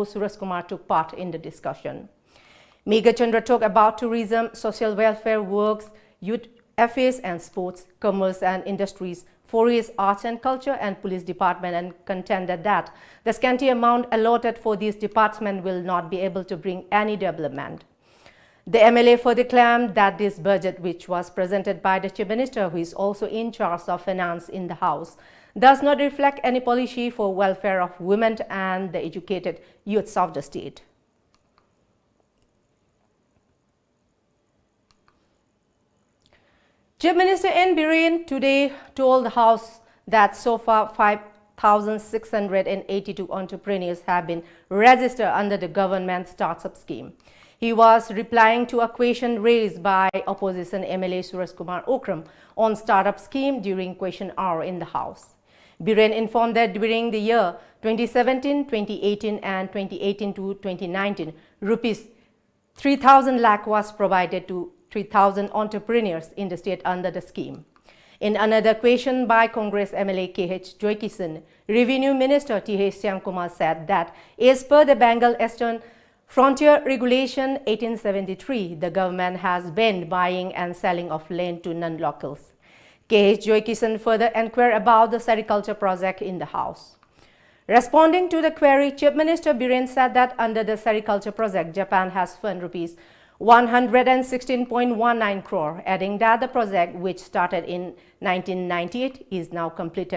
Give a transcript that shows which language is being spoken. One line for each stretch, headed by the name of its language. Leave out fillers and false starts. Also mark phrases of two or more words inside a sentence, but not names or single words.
English: Suresh Kumar took part in the discussion. Meghachandra talked about tourism, social welfare works, youth affairs and sports, commerce and industries, forest, arts and culture and police department, and contended that the scanty amount allotted for these departments will not be able to bring any development. The MLA further claimed that this budget, which was presented by the Chief Minister, who is also in charge of finance in the House, does not reflect any policy for welfare of women and the educated youths of the state. Chief Minister N. Biren today told the House that so far 5,682 entrepreneurs have been registered under the government startup scheme. He was replying to a question raised by opposition MLA Suresh Kumar Okram on startup scheme during question hour in the House. Biren informed that during the year 2017, 2018 and 2018 to 2019, rupees 3,000 lakh was provided to 3,000 entrepreneurs in the state under the scheme. In another question by Congress MLA K.H. Joy Kishan, Revenue Minister T.H. Shyamkumar said that as per the Bengal Eastern Frontier Regulation 1873, the government has banned buying and selling of land to non-locals. K.H. Joy Kishan further inquired about the sericulture project in the House. Responding to the query, Chief Minister Biren said that under the sericulture project, Japan has funded rupees 116.19 crore, adding that the project, which started in 1998, is now completed.